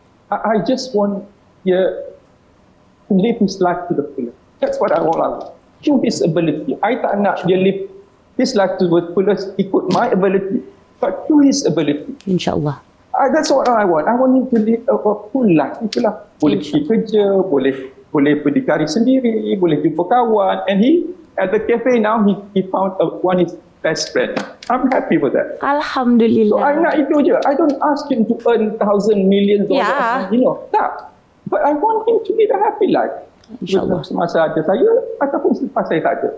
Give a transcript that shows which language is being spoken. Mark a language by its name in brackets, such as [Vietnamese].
[English] I just want dia to live his life to the fullest. That's what I want. To his ability. I [Malay] tak nak dia [English] live his life to the fullest ikut my ability, but to his ability. [Malay] InsyaAllah. [English] That's what I want. I want him to live a full life. [Malay] Itulah. Boleh pergi kerja, boleh berdikari sendiri, boleh jumpa kawan. [English] And he, at the cafe now, he found one his best friend. I'm happy with that. [Malay] Alhamdulillah. [English] So I [Malay] nak itu je. [English] I don't ask him to earn $1,000 million. Yeah. You know, [Malay] tak. [English] But I want him to live a happy life. [Malay] InsyaAllah. Semasa ada saya ataupun selepas saya tak ada.